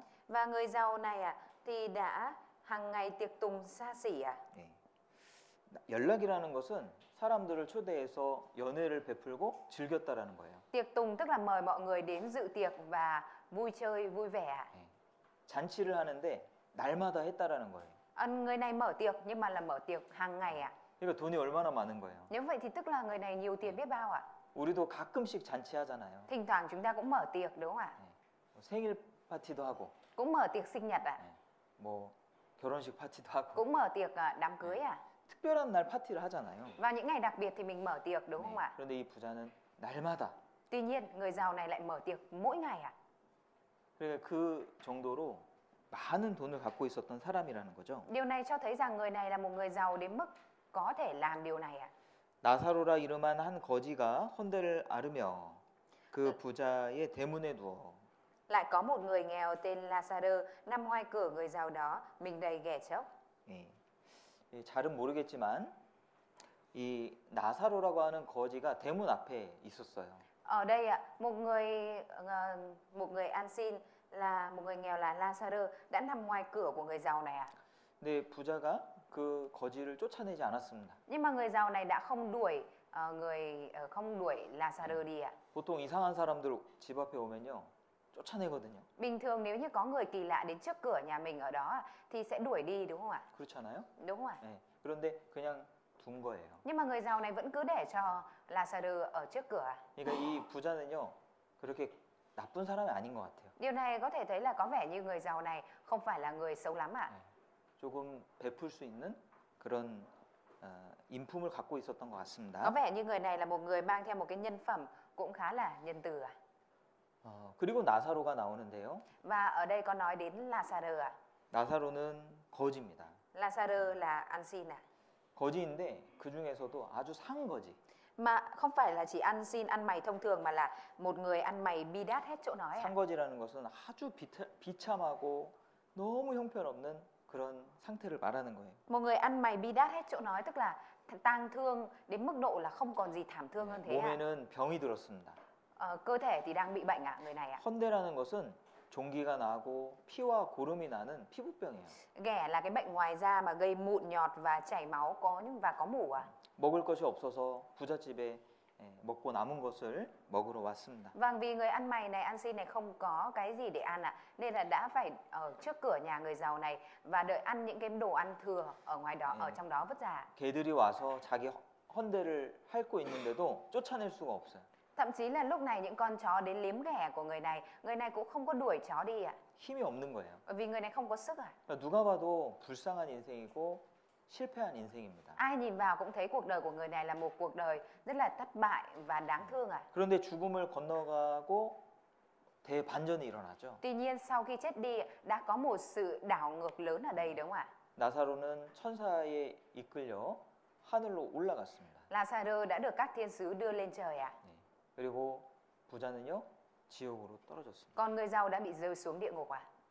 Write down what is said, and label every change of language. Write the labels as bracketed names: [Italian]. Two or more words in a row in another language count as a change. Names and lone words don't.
[Vietnamese] Và người giàu này thì đã hàng ngày tiệc tùng xa xỉ ạ. [Korean] 예. 연락이라는 것은 사람들을 초대해서 연회를 베풀고 즐겼다라는 거예요. [Vietnamese] Tiệc tùng tức là mời mọi người đến dự tiệc và vui chơi vui vẻ ạ. [Korean] 예. 잔치를 하는데 날마다 했다라는 거예요. [Vietnamese] Người này mở tiệc nhưng mà là mở tiệc hàng ngày ạ. [Korean] 그러니까 돈이 얼마나 많은 거예요. [Vietnamese] Nếu vậy thì tức là người này nhiều tiền biết bao ạ. [Korean] 우리도 가끔씩 잔치하잖아요. [Vietnamese] Thỉnh thoảng chúng ta cũng mở tiệc đúng không ạ? [Korean] 예. 생일 파티도 하고, [Vietnamese] Cũng mở tiệc sinh nhật ạ. [Korean] 예. 뭐 결혼식 파티도 하고, [Vietnamese] Cũng mở tiệc đám cưới ạ. [Korean] 특별한 날 파티를 하잖아요. [Vietnamese] Vào những ngày đặc biệt thì mình mở tiệc đúng không ạ? [Korean] 그런데 이 부자는 날마다. [Vietnamese] Tuy nhiên người giàu này lại mở tiệc mỗi ngày ạ. [Korean] 그러니까 그 정도로 많은 돈을 갖고 있었던 사람이라는 거죠. [Vietnamese] Điều này cho thấy rằng người này là một người giàu đến mức có thể làm điều này ạ. [Korean] 나사로라 이름한 한 거지가 헌대를 앓으며 그 부자의 대문에 누워 [Vietnamese] Lại có một người nghèo tên Lazarơ nằm ngoài cửa người giàu đó, mình đầy ghẻ chốc. [Korean] 예. 잘은 모르겠지만 이 나사로라고 하는 거지가 대문 앞에 있었어요. [Vietnamese] Ở đây ạ, một người ăn xin là một người nghèo là Lazarơ đã nằm ngoài cửa của người giàu này ạ. [Korean] 근데 부자가 그 거지를 쫓아내지 않았습니다. [Vietnamese] Nhưng mà người giàu này đã không đuổi Lazarơ đi ạ. [Korean] 보통 이상한 사람들 집 앞에 오면요 쫓아내거든요. [Vietnamese] Bình thường nếu như có người kỳ lạ đến trước cửa nhà mình ở đó thì sẽ đuổi đi đúng không ạ? [Korean] 그렇잖아요. [Vietnamese] Đúng không ạ? [Korean] 예. 그런데 그냥 둔 거예요. [Vietnamese] Nhưng mà người giàu này vẫn cứ để cho Lazarơ ở trước cửa. [Korean] 그러니까 이 부자는요 그렇게 나쁜 사람이 아닌 것 같아요. [Vietnamese] Điều này có thể thấy là có vẻ như người giàu này không phải là người xấu lắm ạ. [Korean] 조금 베풀 수 있는 그런 인품을 갖고 있었던 것 [Vietnamese] Có [Korean] 같습니다. [Vietnamese] vẻ như người này là một người mang theo một cái nhân phẩm cũng khá là nhân từ ạ. [Korean] 그리고 나사로가 나오는데요. [Vietnamese] Và ở đây có nói đến Lazarơ ạ. [Korean] 나사로는 거지입니다. [Vietnamese] Lazarơ là ăn xin ạ. [Korean] 거지인데 그 중에서도 아주 상거지. [Vietnamese] Mà không phải là chỉ ăn xin ăn mày thông thường mà là một người ăn mày bi đát hết chỗ nói ạ. [Korean] 상거지라는 것은 아주 비참하고 너무 형편없는 그런 상태를 말하는 거예요. [Vietnamese] Một người ăn mày bi đát hết chỗ nói, tức là tang thương đến mức độ là không còn gì thảm thương hơn thế ạ. [Korean] 몸에는 병이 들었습니다. [Vietnamese] Cơ thể thì đang bị bệnh ạ, người này ạ. [Korean] 헌대라는 것은 종기가 나고 피와 고름이 나는 피부병이에요. [Vietnamese] Ghẻ là cái bệnh ngoài da mà gây mụn nhọt và chảy máu và có mủ ạ. [Korean] 먹을 것이 없어서 부잣집에 먹고 남은 것을 먹으러 왔습니다. [Vietnamese] Vâng, vì người ăn mày này, ăn xin này không có cái gì để ăn ạ, nên là đã phải ở trước cửa nhà người giàu này và đợi ăn những cái đồ ăn thừa ở ngoài đó, ở trong đó vứt ra. [Korean] 개들이 와서 자기 헌대를 핥고 있는데도 쫓아낼 수가 없어요. [Vietnamese] Thậm chí là lúc này những con chó đến liếm ghẻ của người này cũng không có đuổi chó đi ạ. [Korean] 힘이 없는 거예요. [Vietnamese] Bởi vì người này không có sức ạ. [Korean] 그러니까 누가 봐도 불쌍한 인생이고 실패한 인생입니다. [Vietnamese] Ai nhìn vào cũng thấy cuộc đời của người này là một cuộc đời rất là thất bại và đáng thương ạ. [Korean] 그런데 죽음을 건너가고 대반전이 일어나죠. [Vietnamese] Tuy nhiên sau khi chết đi đã có một sự đảo ngược lớn ở đây đúng không ạ? [Korean] 나사로는 천사에 이끌려 하늘로 올라갔습니다. [Vietnamese] Lazarơ đã được các thiên sứ đưa lên trời ạ. [Korean] 그리고 부자는요 지옥으로 떨어졌습니다. [Vietnamese] Còn người giàu đã bị rơi xuống địa ngục ạ.